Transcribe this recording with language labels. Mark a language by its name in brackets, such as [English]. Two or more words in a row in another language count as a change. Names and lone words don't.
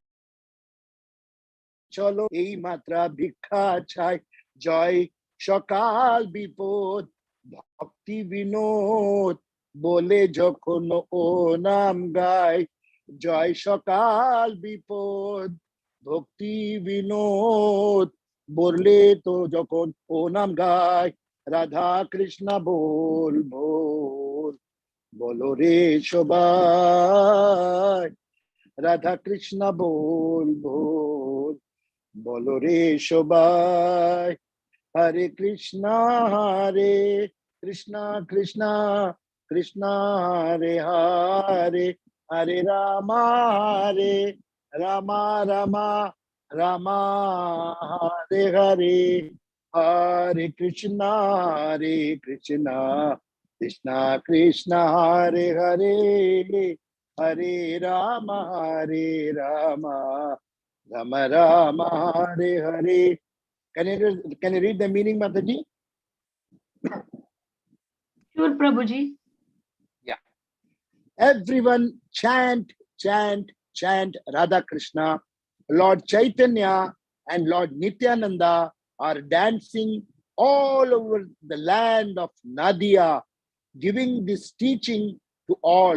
[Bangla] চলো এই মাত্রা ভিক্ষা চাই জয় সকাল বিপদ ভক্তি বিনোদ বলে যখন ও নাম গায় জয় সকাল বিপদ ভক্তি বিনোদ বললে তো যখন ও নাম গায় রাধা কৃষ্ণ বল বল বলো রে সবাই রাধা কৃষ্ণ বল বল বলো রে সবাই হরে কৃষ্ণ কৃষ্ণ কৃষ্ণ হরে হরে হরে রাম রাম হরে হরে হরে কৃষ্ণ কৃষ্ণ কৃষ্ণ হরে হরে হরে রাম রাম রাম hare hare. [English] Can you read the meaning, Mataji? Sure, Prabhuji. Yeah. Everyone chant Radha Krishna. Lord Chaitanya and Lord Nityananda are dancing all over the land of Nadia, giving this teaching to all.